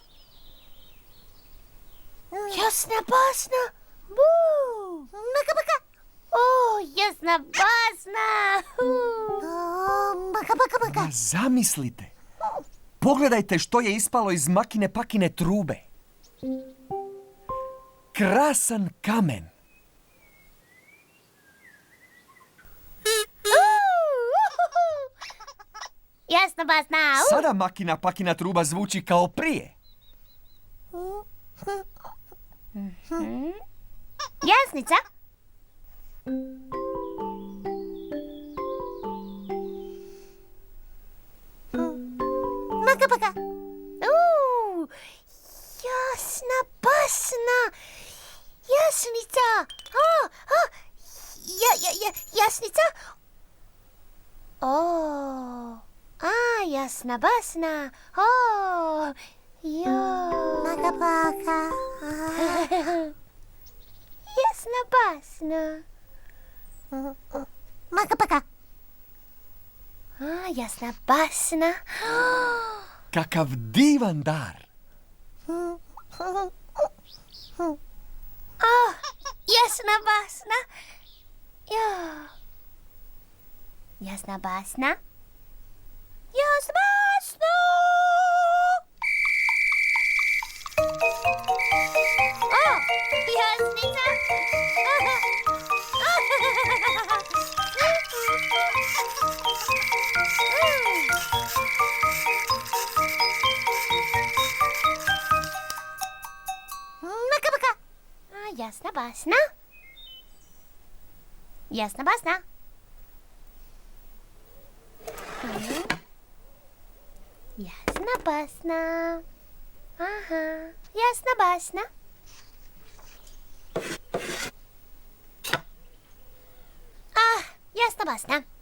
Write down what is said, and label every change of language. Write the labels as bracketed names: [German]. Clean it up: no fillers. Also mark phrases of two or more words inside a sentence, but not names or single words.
[Croatian] Jasna basna. Buu. Maka paka. Jasna basna. Maka paka paka. Zamislite. Pogledajte što je ispalo iz makine pakine trube. Krasan kamen. jasna basna. Sada Makina Pakina truba zvuči kao prije. Jasnica. Maka paka. Jasna basna. Jasnica. Jasnica. Jasna basna. Maka paka. Jasna basna. Maka paka. Jasna basna. Kakav divan dar. Jasna basna. Jasna basna. Jasna basna. Jasnica. Maka paka. Jasna basna. Jasna basna. Jasna basna. Jasna basna. Jasna basna.